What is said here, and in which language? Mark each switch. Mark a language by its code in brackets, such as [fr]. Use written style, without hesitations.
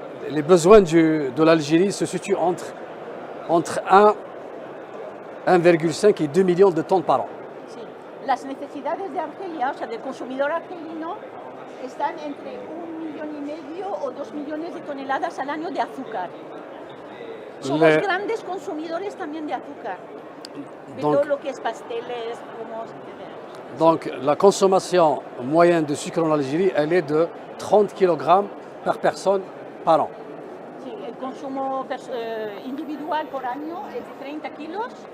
[fr] Les besoins de l'Algérie se situent entre 1,5 et 2 millions de tonnes par an. [es] Sí. Las necesidades de Argelia, o sea, del consumidor argelino, están entre 1,5 millones o 2 millones de toneladas al año de azúcar. Somos grandes consumidores también de azúcar. De [fr] Donc- [es] todo lo que es pasteles, humos, etc. [fr] Donc la consommation moyenne de sucre en Algérie, elle est de 30 kg par personne par an. [es] Sí, el consumo individual por año es de 30 kilos.